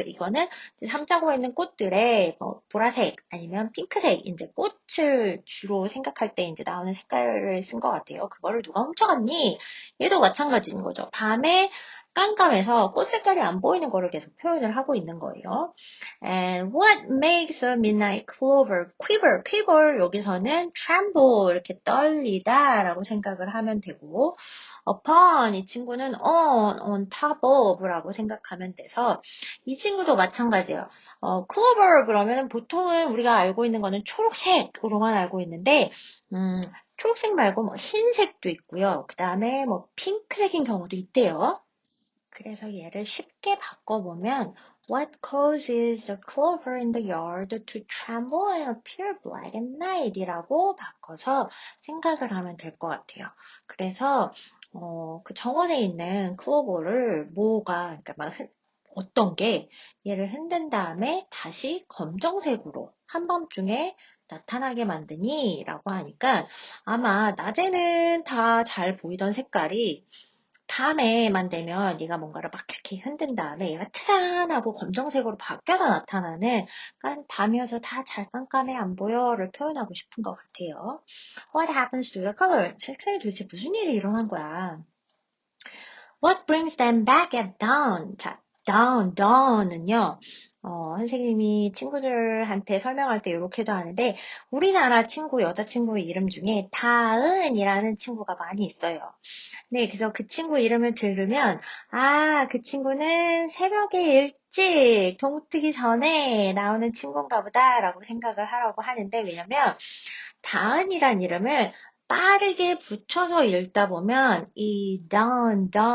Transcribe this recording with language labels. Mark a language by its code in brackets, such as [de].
[ko] 이거는 이제 잠자고 있는 꽃들의 보라색 아니면 핑크색 이제 꽃을 주로 생각할 때 이제 나오는 색깔을 쓴 것 같아요. 그거를 누가 훔쳐갔니? 얘도 마찬가지인 거죠. 밤에 깜깜해서 꽃 색깔이 안 보이는 거를 계속 표현을 하고 있는 거예요. [en] And what makes a midnight clover quiver? [ko] quiver 여기서는 tremble 이렇게 떨리다 라고 생각을 하면 되고 upon 이 친구는 [en] on top of [ko] 라고 생각하면 돼서 이 친구도 마찬가지예요. clover 그러면 보통은 우리가 알고 있는 거는 초록색으로만 알고 있는데 초록색 말고 뭐 흰색도 있고요. 그 다음에 뭐 핑크색인 경우도 있대요. 그래서 얘를 쉽게 바꿔보면 [en] What causes the clover in the yard to tremble and appear black at night? [ko] 이라고 바꿔서 생각을 하면 될 것 같아요. 그래서 그 정원에 있는 클로버를 그러니까 막 어떤 게 얘를 흔든 다음에 다시 검정색으로 한밤중에 나타나게 만드니? 라고 하니까 아마 낮에는 다 잘 보이던 색깔이 밤에만 되면 네가 뭔가를 막 이렇게 흔든 다음에 얘가 트란하고 검정색으로 바뀌어서 나타나는 그러니까 밤이어서 다 잘 깜깜해 안 보여를 표현하고 싶은 것 같아요. [en] What happens to the color? [ko] 색상이 도대체 무슨 일이 일어난 거야? [en] What brings them back at dawn? [ko] 자, dawn은요. 선생님이 친구들한테 설명할 때 이렇게도 하는데 우리나라 친구, 여자친구 이름 중에 다은이라는 친구가 많이 있어요. 네, 그래서 그 친구 이름을 들으면, 그 친구는 새벽에 일찍 동트기 전에 나오는 친구인가 보다라고 생각을 하라고 하는데, 왜냐면, 다은이란 이름을 빠르게 붙여서 읽다 보면, 이 dawn,